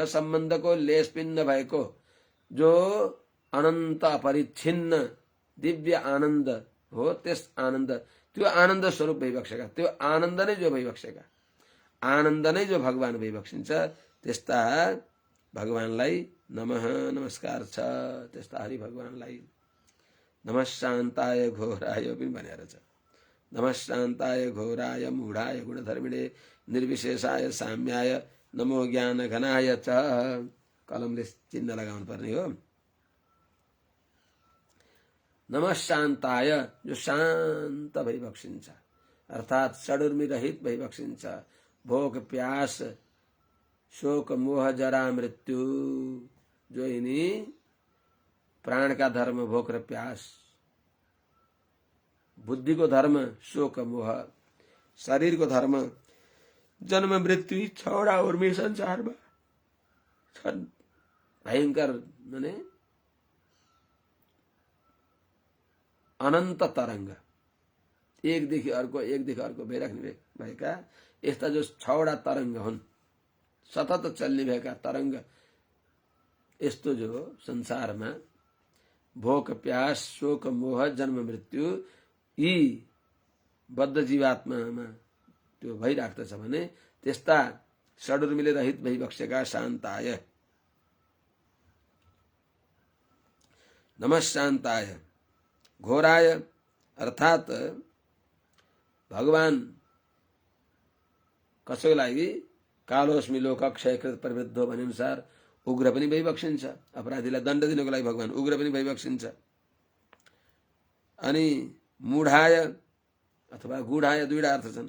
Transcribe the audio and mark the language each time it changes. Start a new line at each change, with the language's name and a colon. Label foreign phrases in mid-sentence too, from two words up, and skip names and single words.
Nepali: सम्बन्धको लेस पनि नभएको जो अनन्त अपरिच्छिन्न दिव्य आनन्द हो त्यस आनन्द त्यो आनन्द स्वरूप भइबक्सेका त्यो आनन्द नै जो भइबक्सेका आनन्द नै जो भगवान भइबक्सिन्छ त्यस्ता भगवानलाई नमः नमस्कार छ। त्यस्ता हरि भगवानलाई
Sanskrit: नमः शान्ताय घोराय
Nepali: पनि भनेर छ।
Sanskrit: नमः शान्ताय घोराय मूढाय गुणधर्मिणे निर्विशेषाय साम्याय नमो ज्ञान घनाय च
Nepali: कलमले चिन्ह लगाउनु पर्ने हो।
Sanskrit: नमः शान्ताय
Nepali: जो शान्त भइबक्सिन्छ अर्थात षडुर्मी रहित भइबक्सिन्छ भोक प्यास शोक मोह जरा मृत्यु जो यिनी प्राण का धर्म भोक र प्यास बुद्धि को धर्म शोक मोह शरीर को धर्म जन्म मृत्यु छवटा उर्मी संसारमा छन् भयंकर माने अनन्त तरंग एकदेखि अर्को भइराख्ने भएका यस्ता जो छवटा तरंग हुन् सतत चल्ने भएका तरंग यस्तो जो संसारमा भोक प्यास शोक मोह जन्म मृत्यु यी बद्ध जीवात्मामा त्यो भइराख्दछ भने त्यस्ता षडुर्मीले रहित भइबक्सेका शान्ताय
Sanskrit: नमः शान्ताय घोराय
Nepali: अर्थात भगवान कसैको लागि
Sanskrit: कालोस्मि लोक क्षयकृत प्रवृद्धो
Nepali: भने अनुसार उग्र पनि भइबक्सिन्छ अपराधीलाई दण्ड दिनको लागि भगवान उग्र पनि भइबक्सिन्छ। अनि मूढाय अथवा गुढाय दुईटा अर्थ छन्।